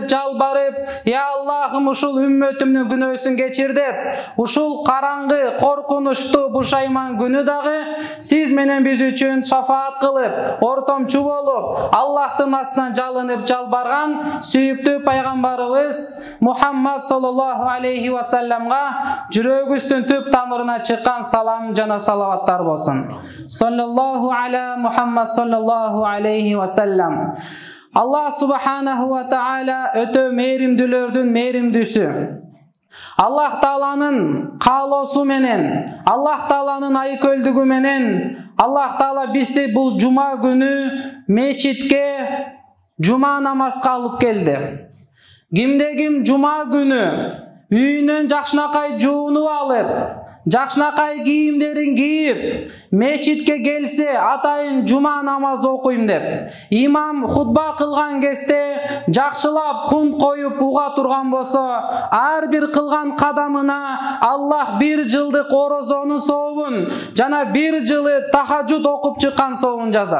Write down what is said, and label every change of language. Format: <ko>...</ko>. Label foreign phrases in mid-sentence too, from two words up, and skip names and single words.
<ky>жалбарып, «Я Аллахым, ушул үммөтүмдүн күнөөсүн кечир» деп, ушул караңгы, коркунучтуу, бушайман күнү дагы сиз менен биз үчүн шафаат кылып, ортомчу болуп, Аллахтын астына жалынып, жалбарган сүйүктүү пайгамбарыбыз Мухаммад</ky> <ar>صلى الله عليه وسلم</ar> <ky>жүрөгүбүздүн түп тамырына чыккан салам жана салаваттар болсун.</ky> <ar>صلى الله على محمد صلى الله عليه وسلم.</ar> <ky>Аллах</ky> <ar>سبحانه وتعالى</ar> <ky>өтө мээримдүүлөрдүн мээримдүүсү. Аллах Тааланын каалоосу менен, Аллах Тааланын айкөлдүгү менен, Аллах Таала бизди бул жума күнү мечитке жума намазга алып келди. Кимде ким жума күнү үйүнөн жакшынакай жуунуп алып, жакшынакай кийимдерин кийип, мечитке келсе, атайын жума намазы окуйм деп, имам хутба кылган кезде жакшылап кунт коюп уга турган болсо, ар бир кылган кадамына Аллах бир жылдык орозонун сообун жана бир жылы тахажжуд окуп чыккан сообун жазат.</ky>